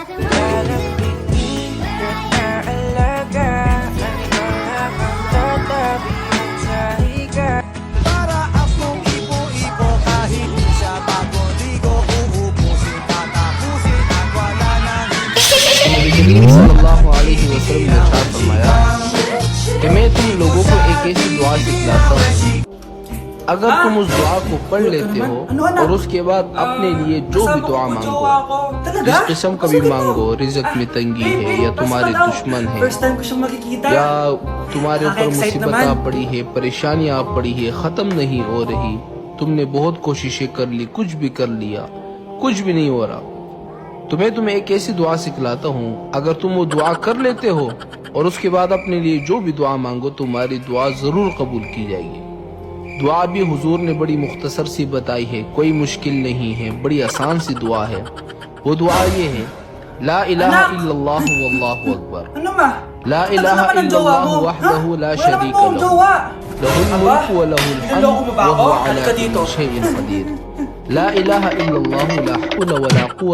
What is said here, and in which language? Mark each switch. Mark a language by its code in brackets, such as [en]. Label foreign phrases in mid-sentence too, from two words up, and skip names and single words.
[tl] Para akong ibo-ibo kahit di siya bago ligo uubusin tatapusin at wala nang [hi] नबी करीम [ar] صلى الله عليه وسلم [hi] ने इरशाद फरमाया कि मैं तुम लोगों को एक ऐसी दुआ सिखलाता हूँ अगर तुम उस दुआ को पढ़ लेते हो और उसके बाद अपने लिए जो भी दुआ मांगो जिस किस्म का भी मांगो रिज़्क में तंगी है या तुम्हारे दुश्मन है [en] First time [tl] ko siyang makikita. [hi] या तुम्हारे ऊपर मुसीबत आ पड़ी है परेशानियां आ पड़ी है खत्म नहीं हो रही तुमने बहुत कोशिशें कर ली कुछ भी कर लिया कुछ भी नहीं हो रहा तुम्हें एक ऐसी दुआ सिखलाता हूँ अगर तुम वो दुआ कर लेते हो और उसके बाद अपने लिए जो भी दुआ मांगो तुम्हारी दुआ जरूर कबूल की जाएगी दुआ भी हुजूर ने बड़ी मुख्तसर सी बताई है कोई मुश्किल नहीं है बड़ी आसान सी दुआ है वो दुआ ये है [ar] لا إله إلا الله والله أكبر [tl] Ano ma? [ar] لا [tl] Ano [ar] إله [tl] naman ang [ar] إلا [tl] jowa [ar] الله [tl] mo? [ar] وحده [tl] Ha? [ar] لا [tl] Wala [ar] شريك [tl] akong [ar] له [tl] jowa. [ar] له الملك وله الحمد [tl] Niloko mo ba ako? [ar] وهو [tl] Halika [ar] على [tl] dito. [ar] كل شيء قدير لا إله إلا الله لا حول ولا قوة